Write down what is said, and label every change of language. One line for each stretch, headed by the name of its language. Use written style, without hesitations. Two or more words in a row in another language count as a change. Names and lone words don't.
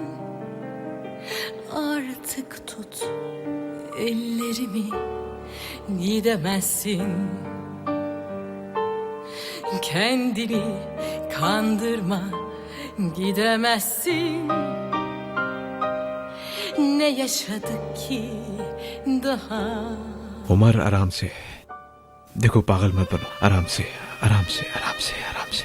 Turkish: Artık tut ellerimi, gidemezsin. Kendini kandırma, gidemezsin. Ne yaşadık ki daha?
Hindi: उमर आराम से, देखो पागल मत बनो, आराम से आराम से आराम से आराम